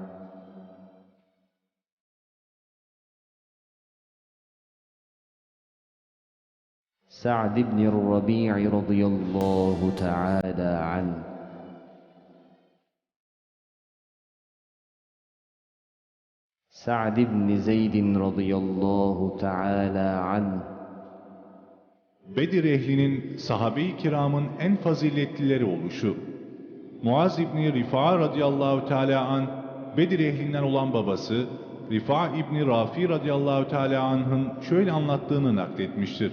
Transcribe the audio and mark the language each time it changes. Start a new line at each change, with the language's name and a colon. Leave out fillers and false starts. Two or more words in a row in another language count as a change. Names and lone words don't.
Arabic: سعد بن الربيع رضي الله تعالى عنه، سعد بن زيد رضي الله تعالى عنه.
Turkish: Bedir ehlinin sahabe-i kiramın en faziletlileri oluşu. Muaz İbni Rifa
Arabic: رضي الله تعالى عن,
Turkish: Bedir ehlinden olan babası Rifa İbni Rafi
Arabic: رضي الله تعالى عنه'ın
Turkish: şöyle anlattığını nakletmiştir.